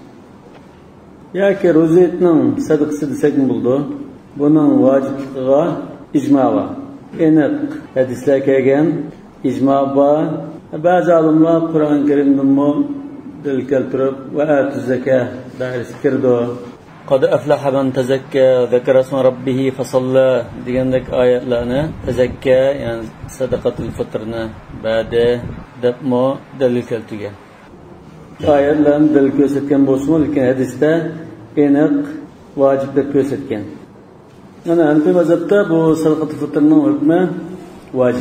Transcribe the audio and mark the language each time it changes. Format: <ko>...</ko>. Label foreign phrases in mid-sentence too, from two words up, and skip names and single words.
<uz>Yoki ro'za etning sadaqasi desak bo'ldi. Buning vajibligiga ijmo bor. Aniq hadislar kelgan ijmo bor. Ba'zi olimlar Qur'oni Karimni dalil keltirib va atuz zakat dairasiga kirdi.</uz> <ar>قد أفلح من تزكى ذكر اسم ربه فصلى</ar> <uz>degandek oyatlarni tazakka, yani sadaqatul fitrni ba'da deb dalil keltirgan. Oyatlarni dalil ko'rsatgan bo'lsa, lekin hadisda aniq vojib deb ko'rsatgan. Mana Hanafiy mazhabda bu sadaqatul fitrning hukmi vojib.</uz>